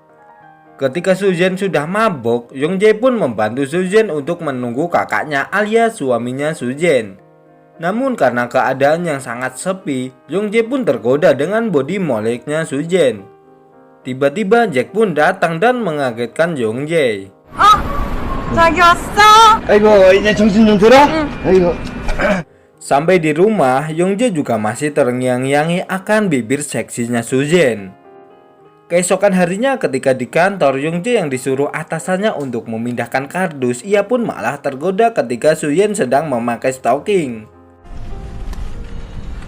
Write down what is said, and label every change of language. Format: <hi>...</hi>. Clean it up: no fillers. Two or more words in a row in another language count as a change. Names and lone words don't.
<id>Ketika Susan sudah mabok, Yongjae pun membantu Susan untuk menunggu kakaknya alias suaminya Susan. Namun karena keadaan yang sangat sepi, Yongjae pun tergoda dengan body moleknya Susan. Tiba-tiba Jack pun datang dan mengagetkan Yongjae.</id> <ko>자기 왔어? 아이고, 이제 정신 좀 들어? 아이고.</ko> <id>Sampai di rumah, Yongjae juga masih terngiang-ngiangi akan bibir seksinya Susan. Keesokan harinya ketika di kantor, Yongjae yang disuruh atasannya untuk memindahkan kardus, ia pun malah tergoda ketika Susan sedang memakai stocking.</id>